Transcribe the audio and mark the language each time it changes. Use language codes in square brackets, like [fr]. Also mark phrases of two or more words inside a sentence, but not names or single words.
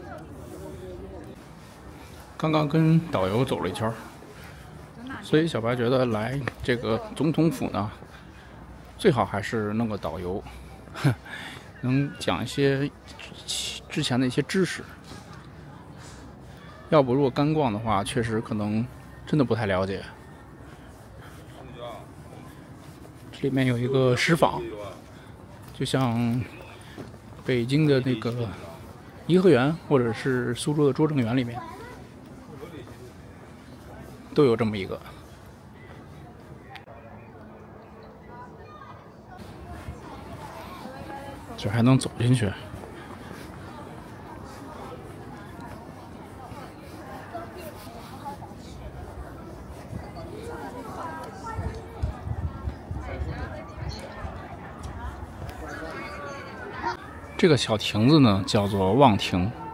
[zh] 刚刚跟导游走了一圈，所以小白觉得来这个总统府呢，最好还是弄个导游，能講一些之前的一些知識。要不如果乾逛的話，確實可能真的不太了解。這裡面有一個石舫，就像北京的那個頤和園，或者是蘇州的拙政園裡面，都有這麼一個。這還能走進去。這個小亭子呢，叫做望亭。